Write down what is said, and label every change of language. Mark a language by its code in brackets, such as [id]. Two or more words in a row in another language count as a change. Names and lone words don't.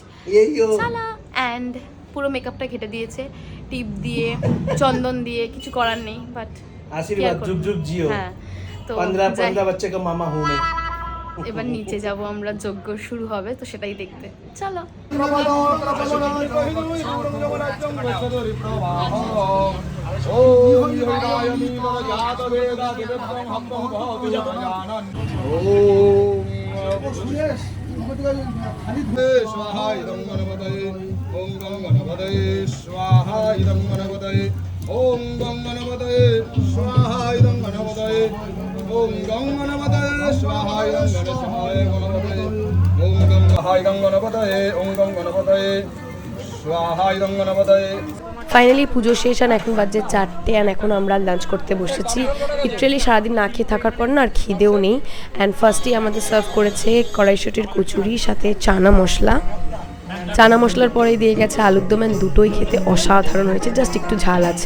[bn] অ্যান্ড পুরো মেকআপটা ঘেটে দিয়েছে টিপ দিয়ে, চন্দন দিয়ে, কিছু করার নেই, বাট আশীর্বাদ যুগ যুগ জিও। হ্যাঁ, তো [hi] 15 बच्चा का मामा हूँ मैं। [bn] এবার নিচে যাব আমরা, যজ্ঞ শুরু হবে, তো সেটাই দেখতে চলো। [sa] स्वाहा इदं गणपतये ओम गं गणपतये स्वाहा इदं गणपतये ओम गं गणपतये स्वाहा इदं गणपतये ओम गं गणपतये स्वाहा इदं गणेशाय गणपतये ओम गं गणपतये ओम गं गणपतये स्वाहा इदं गणपतये। [bn] ফাইনালি পুজো শেষ, আর এখন বাজে 4টে, আর এখন আমরা লাঞ্চ করতে বসেছি। লিটারেলি সারাদিন না খেয়ে থাকার পর না আর খিদেও নেই। অ্যান্ড ফার্স্টেই আমাদের সার্ভ করেছে কড়াইশুঁটির কচুরি সাথে চানা মশলা। চানা মশলার পরেই দিয়ে গেছে আলুর দম, অ্যান্ড দুটোই খেতে অসাধারণ হয়েছে, জাস্ট একটু ঝাল আছে।